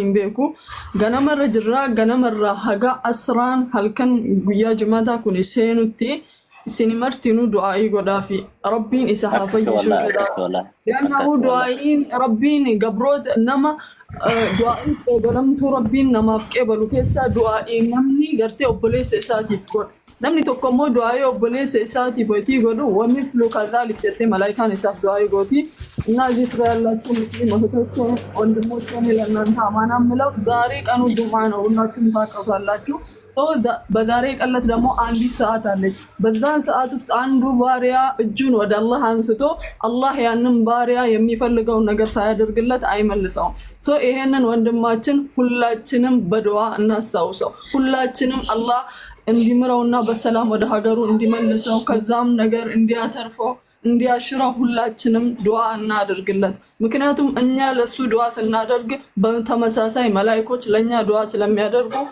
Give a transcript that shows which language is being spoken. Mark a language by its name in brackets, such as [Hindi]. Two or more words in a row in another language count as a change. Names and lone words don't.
[Oromo] hin beeku ganamarra jirra ganamarra haga asraan halkan guyyaa jumaataa kun seenutti isin martinu du'aa'ii godhaafi rabbiin isa haa fayyisuu jedha yaannahu du'aa'iin rabbiin gabroot nama du'aa'ii qeebalamtuu rabbiin namaaf qeebalu keessaa du'aa'ii namni gartee obboleessa isaatiif godha namni tokko immoo du'aa'ii obboleessa isaatiif itti godhu wanni filuu kadhaalif jettee malaayikaan isaaf du'aa'ii gooti [Amharic] እና እዚህ ስራ ያላችሁ ሙስሊም እህቶቼ ወንድሞቼ ለእናንተ አማና ምለው ዛሬ ቀኑ ጁምዓ ነው ሁላችሁም ታውቃላችሁ በዛሬ ቀለት ደግሞ አንዲት ሰዓት አለች በዛን ሰዓት ውስጥ አንዱ ባሪያ እጁን ወደ አላህ አንስቶ አላህ ያንን ባሪያ የሚፈልገው ነገር ሳያደርግለት አይመልሰውም ይሄንን ወንድማችን ሁላችንም በዱዓ እናስታውሰው ሁላችንም አላህ እንዲምረውና በሰላም ወደ ሀገሩ እንዲመልሰው ከዛም ነገር እንዲያተርፈው እንዲያሽራው ሁላችንም ዱዓ እናድርግለት ምክንያቱም እኛ ለሱ ዱዓ ስናደርግ በተመሳሳይ መላእክቶች ለኛ ዱዓ ስለሚያደርጉ